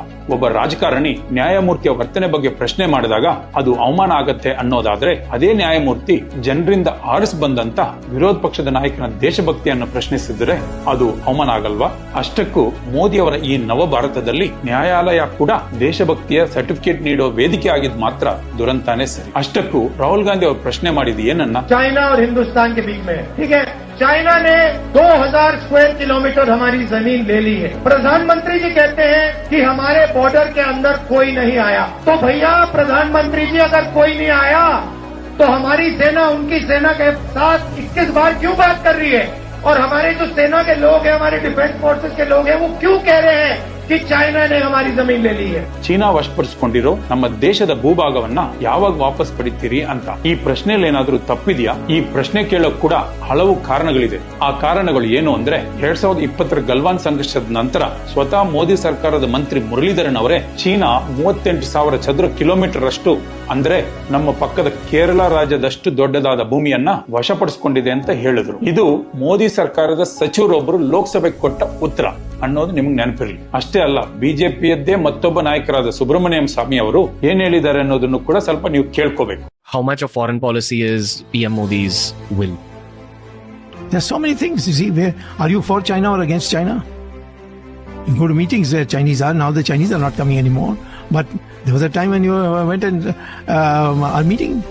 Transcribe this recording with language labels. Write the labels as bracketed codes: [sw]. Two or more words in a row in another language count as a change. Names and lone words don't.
[kn] ಒಬ್ಬ ರಾಜಕಾರಣಿ ನ್ಯಾಯಮೂರ್ತಿಯ ವರ್ತನೆ ಬಗ್ಗೆ ಪ್ರಶ್ನೆ ಮಾಡಿದಾಗ ಅದು ಅವಮಾನ ಆಗತ್ತೆ ಅನ್ನೋದಾದ್ರೆ, ಅದೇ ನ್ಯಾಯಮೂರ್ತಿ ಜನರಿಂದ ಆರಿಸಿ ಬಂದಂತ ವಿರೋಧ ಪಕ್ಷದ ನಾಯಕನ ದೇಶಭಕ್ತಿಯನ್ನು ಪ್ರಶ್ನಿಸಿದ್ರೆ ಅದು ಅವಮಾನ ಆಗಲ್ವಾ? ಅಷ್ಟಕ್ಕೂ ಮೋದಿ ಅವರ ಈ ನವ ಭಾರತದಲ್ಲಿ ನ್ಯಾಯಾಲಯ ಕೂಡ ದೇಶಭಕ್ತಿಯ ಸರ್ಟಿಫಿಕೇಟ್ ನೀಡೋ ವೇದಿಕೆ ಆಗಿದ್ ಮಾತ್ರ ದುರಂತಾನೆ ಸರಿ. ಅಷ್ಟಕ್ಕೂ ರಾಹುಲ್ ಗಾಂಧಿ ಅವರು ಪ್ರಶ್ನೆ ಮಾಡಿದ್ದು ಏನನ್ನ? [hi] चाइना और हिंदुस्तान के बीच में, ठीक है, चाइना ने 2000 [en] square kilometer [hi] हमारी जमीन ले ली है। प्रधानमंत्री जी कहते हैं कि हमारे बॉर्डर के अंदर कोई नहीं आया। तो भैया प्रधानमंत्री जी, अगर कोई नहीं आया तो हमारी सेना उनकी सेना के साथ 21 बार क्यों बात कर रही है? और हमारे जो सेना के लोग हैं, हमारे [en] defence forces [hi] के लोग हैं, वो क्यों कह रहे हैं कि चाइना ने हमारी जमीन ले ली है? [kn] ಚೀನಾ ವಶಪಡಿಸಿಕೊಂಡಿರೋ ನಮ್ಮ ದೇಶದ ಭೂಭಾಗವನ್ನ ಯಾವಾಗ ವಾಪಸ್ ಪಡಿತೀರಿ ಅಂತ ಈ ಪ್ರಶ್ನೆಯಲ್ಲಿ ಏನಾದ್ರೂ ತಪ್ಪಿದೆಯಾ? ಈ ಪ್ರಶ್ನೆ ಕೇಳೋಕ್ ಕೂಡ ಹಲವು ಕಾರಣಗಳಿದೆ. ಆ ಕಾರಣಗಳು ಏನು ಅಂದ್ರೆ, 2020 ಗಲ್ವಾನ್ ಸಂಘರ್ಷದ ನಂತರ ಸ್ವತಃ ಮೋದಿ ಸರ್ಕಾರದ ಮಂತ್ರಿ ಮುರಳೀಧರನ್ ಅವರೇ ಚೀನಾ 38,000 ಚದುರ ಕಿಲೋಮೀಟರ್ ಅಷ್ಟು, ಅಂದ್ರೆ ನಮ್ಮ ಪಕ್ಕದ ಕೇರಳ ರಾಜ್ಯದಷ್ಟು ದೊಡ್ಡದಾದ ಭೂಮಿಯನ್ನ ವಶಪಡಿಸಿಕೊಂಡಿದೆ ಅಂತ ಹೇಳಿದ್ರು. ಇದು ಮೋದಿ ಸರ್ಕಾರದ ಸಚಿವರೊಬ್ಬರು ಲೋಕಸಭೆಗೆ ಕೊಟ್ಟ ಉತ್ತರ ಅನ್ನೋದು ನಿಮ್ಗೆ ನೆನಪಿರಲಿ. ಅಷ್ಟೇ ಅಲ್ಲ, ಬಿಜೆಪಿಯದ್ದೇ ಮತ್ತೊಬ್ಬ ನಾಯಕರಾದ ಸುಬ್ರಹ್ಮಣ್ಯಂ ಸ್ವಾಮಿ ಅವರು ಏನ್ ಹೇಳಿದ್ದಾರೆ ಅನ್ನೋದನ್ನು ಕೂಡ ಸ್ವಲ್ಪ ನೀವು ಕೇಳ್ಕೋಬೇಕು. [en] How much of foreign policy is PM Modi's will? There are so many things. You see, where are you for China or against China? You go to meetings where Chinese are. Now the Chinese are not coming anymore. But there was a time when you went and are meeting.